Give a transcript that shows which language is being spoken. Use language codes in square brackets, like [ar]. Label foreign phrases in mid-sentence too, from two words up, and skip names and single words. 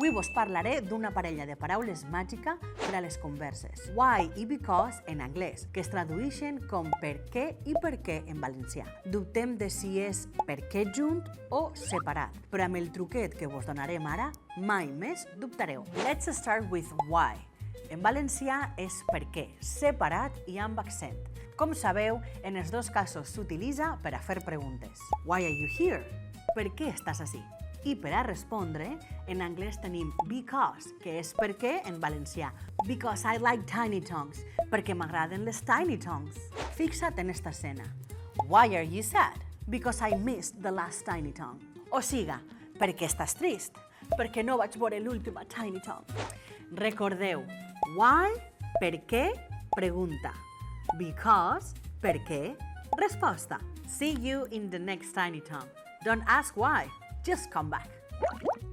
[ca] Avui vos parlaré d'una parella de paraules màgica per a les converses. Why i because en anglès, que es tradueixen com per què i per què en valencià. Dubtem de si és per què junt o separat, però amb el truquet que vos donarem ara, mai més dubtareu. [en] Let's start with why. [ca] En valencià és per què, separat i amb accent. Com sabeu, en els dos casos s'utilitza per a fer preguntes. [en] Why are you here? [ca] Per què estàs ací? I per a respondre, en anglès tenim because, que és per què en valencià. [en] Because I like tiny tongues, [ca] perquè m'agraden les [en] tiny tongues. [ca] Fixa't en esta escena. [en] Why are you sad? Because I missed the last tiny tongue. [ca] O siga, per què estàs trist? Perquè no vaig veure l'última [en] tiny tongue. [ca] Recordeu, why, per què, pregunta. Because, per què, resposta. [en] See you in the next tiny tongue. Don't ask why. Just come back.